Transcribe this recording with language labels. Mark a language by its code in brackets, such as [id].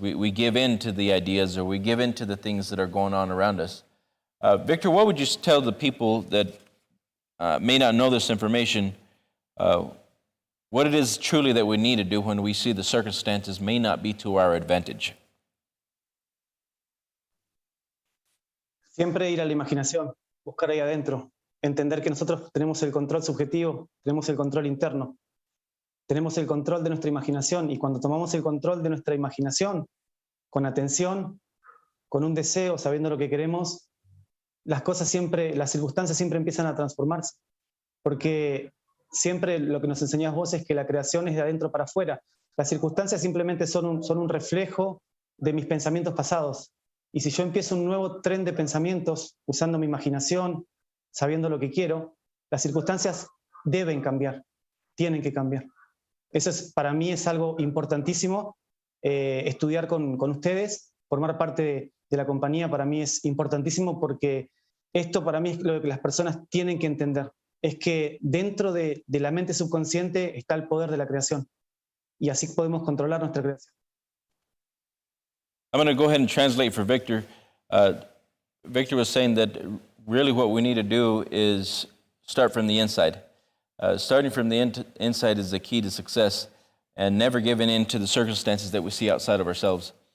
[en] We give in to the ideas, or we give in to the things that are going on around us. Victor, what would you tell the people that may not know this information, what it is truly that we need to do when we see the circumstances may not be to our advantage? [es] Siempre ir a la imaginación, buscar ahí adentro, entender que nosotros tenemos el control subjetivo, tenemos el control interno, tenemos el control de nuestra imaginación, y cuando tomamos el control de nuestra imaginación, con atención, con un deseo, sabiendo lo que queremos, las circunstancias siempre empiezan a transformarse, porque siempre lo que nos enseñás vos es que la creación es de adentro para afuera. Las circunstancias simplemente son un reflejo de mis pensamientos pasados, y si yo empiezo un nuevo tren de pensamientos usando mi imaginación, sabiendo lo que quiero, las circunstancias deben cambiar, tienen que cambiar. Eso para mí es algo importantísimo. Estudiar con ustedes, formar parte de la compañía, para mí es importantísimo, porque esto para mí es lo que las personas tienen que entender. Es que dentro de la mente subconsciente está el poder de la creación, y así podemos controlar nuestra creación. [en] I'm going to go ahead and translate for Victor. Victor was saying that really what we need to do is start from the inside. Starting from the inside is the key to success, and never giving in to the circumstances that we see outside of ourselves.